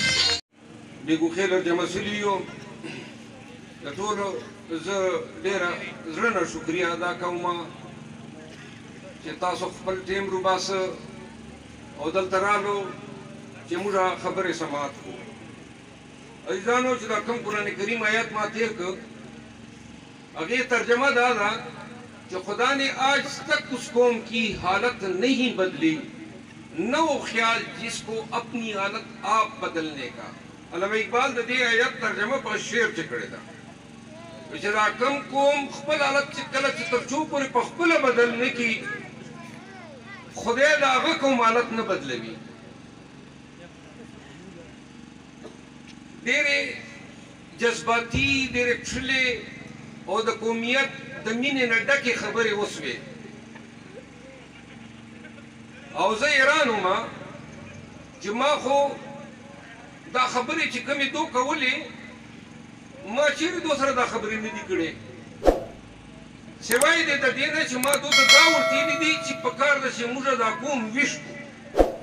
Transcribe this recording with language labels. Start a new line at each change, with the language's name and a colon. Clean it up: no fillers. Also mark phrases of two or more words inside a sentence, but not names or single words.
Pashto: بیګو خیل جمع سلیو د ټولو زه ډېره زړه نه شکریه ادا کوم چې تاسو خپل ټیم روباسه او دلته رالو چې موږ خبرې سماعت کړو. عزیزانو چې دا کوم قرآن کریم آیات ما تیر کړ هغې ترجمه دا ده
Urdu: کہ خدا نے آج تک اس قوم کی حالت نہیں بدلی نہ وہ خیال جس کو اپنی حالت آپ بدلنے کا.
Pashto: علامہ اقبال د دې آیت ترجمه په شعر کې کړې ده چې دا کوم قوم خپل حالت چې کله چې تر څو پورې په خپله بدل نه کړي خدای د هغه کوم حالت نه بدلوي. ډېرې جذباتي ډېرې ټلې او د قومیت د مینې نه ډکې خبرې وسوې او زه حیران وم چې ما خو دا خبرې چې کومې دو کولې ما چیرې دو سره دا خبرې نه دي کړې سوای د دې نه چې ما دو ته دا ورتېلي دي چې پکار ده چې موږ دا قوم ویش کړو.